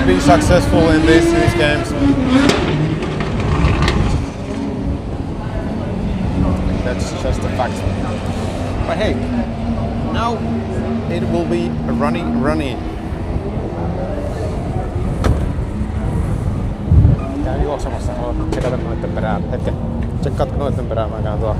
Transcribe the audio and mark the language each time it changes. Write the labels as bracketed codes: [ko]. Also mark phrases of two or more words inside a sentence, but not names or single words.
[en] successful in these games. That's just a fact. But hey, now it will be runny. [fi] Käyn juoksemassa, haluan tsekata noitten perään. Hetken, tsekkaatko noitten perään, mä käyn tuolla.